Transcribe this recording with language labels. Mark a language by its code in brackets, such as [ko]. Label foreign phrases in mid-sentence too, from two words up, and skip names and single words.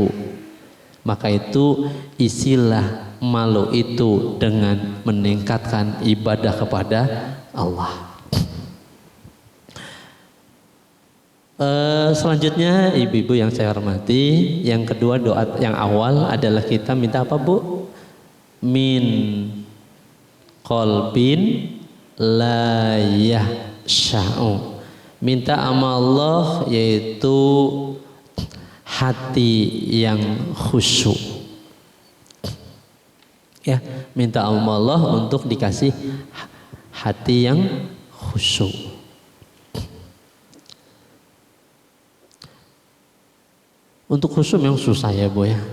[id] Maka itu isilah malu itu dengan meningkatkan ibadah kepada Allah. Selanjutnya ibu-ibu yang saya hormati, yang kedua doa yang awal adalah kita minta apa Bu? [ar] من قلب لا يخشع. [id] Minta sama Allah yaitu hati yang khusyuk. Ya, minta sama Allah untuk dikasih hati yang khusyuk. Untuk khusyuk memang susah ya Bu ya.